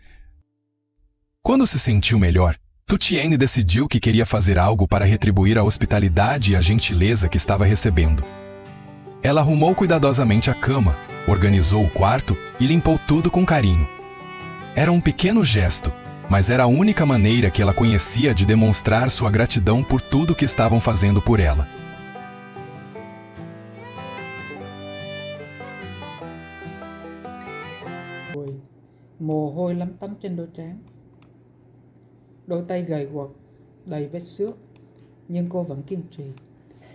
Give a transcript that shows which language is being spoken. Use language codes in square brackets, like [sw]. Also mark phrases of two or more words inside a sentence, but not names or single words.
[pt] Quando se sentiu melhor, Tu Tien decidiu que queria fazer algo para retribuir a hospitalidade e a gentileza que estava recebendo. Ela arrumou cuidadosamente a cama, organizou o quarto e limpou tudo com carinho. Era um pequeno gesto, mas era a única maneira que ela conhecia de demonstrar sua gratidão por tudo que estavam fazendo por ela. [vi] Mồ hôi lấm tấm trên đôi trán. Đôi tay gầy guộc, đầy vết xước, nhưng cô vẫn kiên trì.